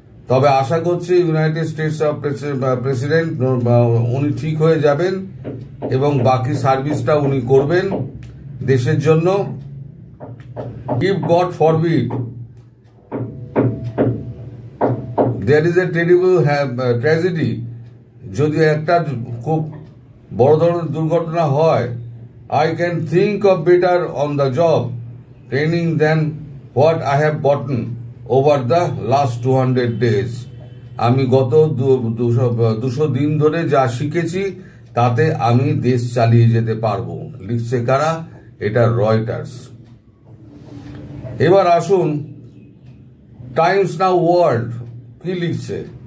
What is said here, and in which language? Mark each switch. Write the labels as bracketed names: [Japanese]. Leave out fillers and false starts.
[Bangla] তবে আশা করছি United states of president উনি ঠিক হয়ে যাবেন এবং বাকি সার্ভিসটা উনি করবেন দেশের জন্য। [English] if God forbid there is a terrible tragedy, [Bangla] যদি একটা খুব বড় ধরনের দুর্ঘটনা হয়, [English] I can think of better on the job training than what I have gotten over the last 200 days. [Bangla] আমি গত 200 দিন ধরে যা শিখেছি তাতে আমি দেশ চালিয়ে যেতে পারবো। লিখছে কারা? এটা রয়টার্স। এবার আসুন টাইমস নাও ওয়ার্ল্ড কি লিখছে?